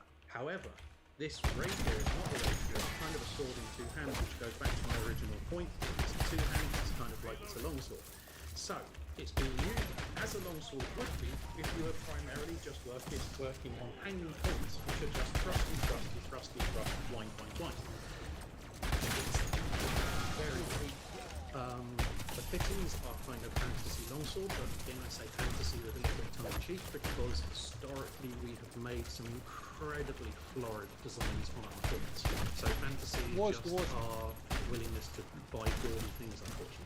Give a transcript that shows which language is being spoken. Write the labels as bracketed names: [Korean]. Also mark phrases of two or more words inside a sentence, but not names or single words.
[English] However, this rapier is not a rapier, it's kind of a sword in two hands, which goes back to my original point. It's two hands, it's kind of like it's a longsword. So, it's being used as a longsword would be if you were primarily just working on hanging points, which are just thrusty, thrusty, thrusty, thrust, twine, twine, twine. It's very weak. The fittings are kind of fantasy longsword, but again I say fantasy with a little bit tongue-in-cheek because historically we have made some incredibly florid designs on our fittings. So fantasy is just our willingness to buy gaudy things, unfortunately.